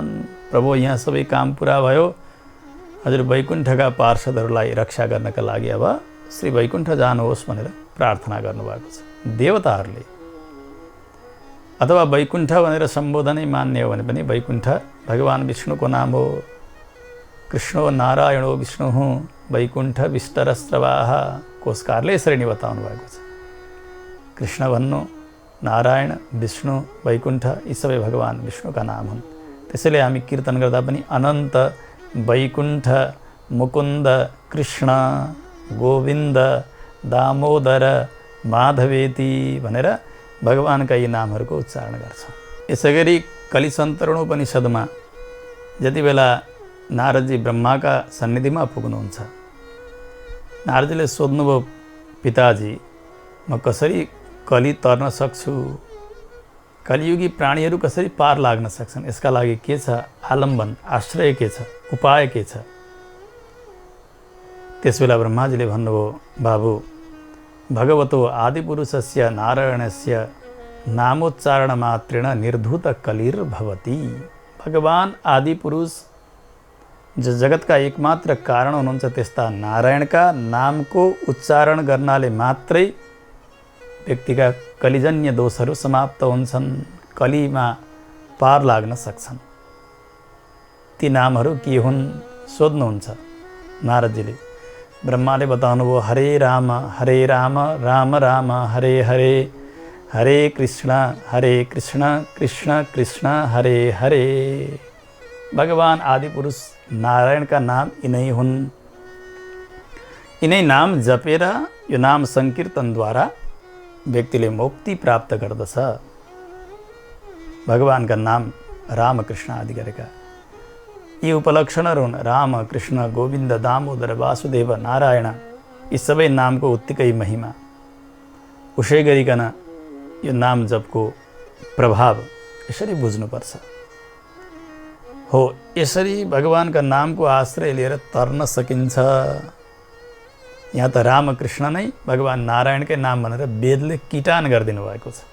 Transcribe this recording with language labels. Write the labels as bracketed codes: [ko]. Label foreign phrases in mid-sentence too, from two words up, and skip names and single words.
[ne] प्रभु यहाँ सबै काम पुरा भयो, हजुर वैकुण्ठका पार्षदहरूलाई रक्षा गर्नका लागि अब श्री वैकुण्ठ जानुहोस् भनेर प्रार्थना गर्नुभएको छ देवताहरूले। अथवा वैकुण्ठ भनेर सम्बोधनै मान्ने हो भने पनि वैकुण्ठ भगवान् विष्णुको नाम हो। [sa] कृष्णो नारायणो विष्णु वैकुण्ठ विष्टरस्रवाः [ne] कोशकारले यसरी नै बताउनु भएको छ। कृष्ण भन्नु, नारायण, विष्णु, वैकुण्ठ यी सबै भगवान् विष्णुका नाम हुन्। त्यसैले हामी कीर्तन गर्दा पनि अनन्त वैकुण्ठ मुकुन्द कृष्ण गोविन्द दामोदर माधवेति भनेर भगवानका यी नामहरूको उच्चारण गर्छौँ। यसै गरी कलिसन्तरणोपनिषदमा जति बेला नारदजी ब्रह्माका सन्निधिमा पुग्नुहुन्छ, नारदजीले सोध्नुभयो, पिताजी म कसरी कली तर्न सक्छु, कलियुगी प्राणीहरू कसरी पार लाग्न सक्छन्, यसका लागि के छ आलम्बन, आश्रय के छ, उपाय के छ? त्यसबेला ब्रह्माजीले भन्नुभयो, बाबु [sa] भगवतो आदिपुरुषस्य नारायणस्य नामोच्चारण मात्रेण निर्धूत कलिर्भवति। [ne] भगवान आदिपुरुष जो जगतका एकमात्र कारण हुनुहुन्छ, त्यस्ता नारायणका नामको उच्चारण गर्नाले मात्रै व्यक्तिका कलिजन्य दोषहरू समाप्त हुन्छन्, कलीमा पार लाग्न सक्छन्। ती नामहरू के हुन् सोध्नुहुन्छ नारदजीले। ब्रह्माले बताउनुभयो, [sa] हरे राम राम राम हरे हरे, हरे कृष्ण कृष्ण कृष्ण हरे हरे। [ne] भगवान आदिपुरुष नारायणका नाम यिनै हुन्। यिनै नाम जपेर यो नाम सङ्कीर्तनद्वारा व्यक्तिले मुक्ति प्राप्त गर्दछ। भगवानका नाम रामकृष्ण आदि गरेका यी उपलक्षणहरू हुन्। राम कृष्ण गोविन्द दामोदर वासुदेव नारायण यी सबै नामको उत्तिकै महिमा। उसै गरिकन यो नाम जपको प्रभाव यसरी बुझ्नुपर्छ। हो, यसरी भगवानका नामको आश्रय लिएर तर्न सकिन्छ। यहाँ त रामकृष्ण नै भगवान नारायणकै नाम भनेर वेदले किटान गरिदिनु भएको छ।